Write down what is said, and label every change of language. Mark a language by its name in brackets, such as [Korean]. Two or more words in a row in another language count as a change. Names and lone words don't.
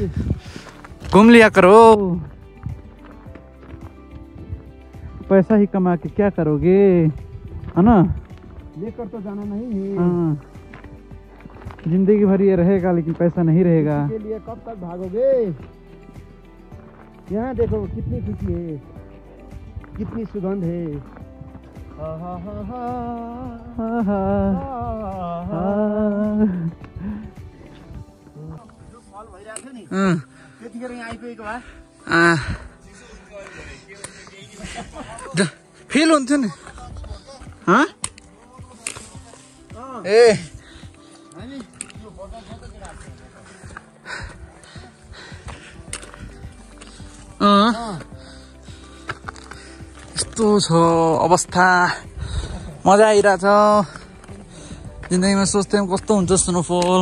[Hindi] घूम लिया करो पैसा ही कमा के क्या करोगे है ना लेकर तो जाना नहीं है जिंदगी भर ये रहेगा लेकिन पैसा नहीं रहेगा इसके लिए कब तक भागोगे यहाँ देखो कितनी खुशी है कितनी सुगंध है [Nepali] त्यतिखेर यहाँ आइपुगेको भए फिल हुन्थ्यो नि ए यस्तो छ अवस्था मजा आइरहेछ जिन्दगीमा सोच्थ्यौँ कस्तो हुन्छ स्नोफल